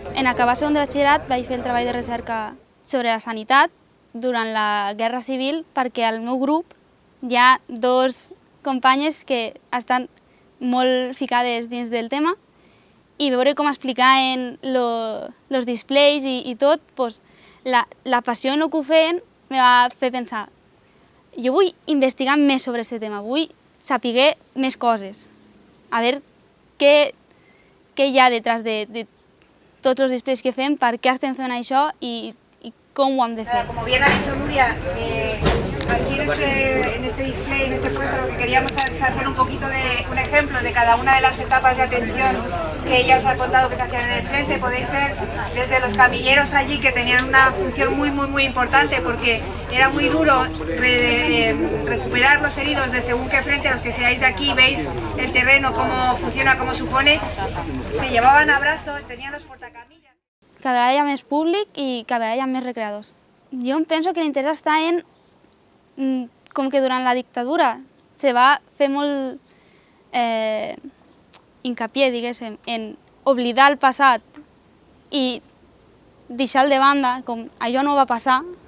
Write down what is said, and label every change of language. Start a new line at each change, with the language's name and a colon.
Catalan: En acabar segon de batxillerat vaig fer el treball de recerca sobre la sanitat durant la Guerra Civil, perquè al meu grup hi ha 2 companyes que estan molt ficades dins del tema i veure com explicaven els displays i tot, la passió en el que ho feien me va fer pensar jo vull investigar més sobre aquest tema, vull saber més coses, a veure què hi ha detrás de tots els displays que fem, per què estem fent això i com ho hem de fer.
Spanish: Como bien ha dicho Nuria, aquí en este display, en este puesto, lo que queríamos es hacer un poquito de un ejemplo de cada una de las etapas de atención que ella os ha contado que se hacían en el frente. Podéis ver desde los camilleros allí que tenían una función muy importante porque era muy duro recuperar los heridos de según qué frente. Los que seáis de aquí veis el terreno, cómo funciona, cómo supone. Se llevaban a brazos, tenían los portacamillas.
Catalan: Cada vegada hi ha més públic i cada vegada hi ha més recreadors. Jo em penso que l'interès està en com que durant la dictadura se va fer molt hincapié, diguéssim, en oblidar el passat i deixar-lo de banda, com allò no va passar.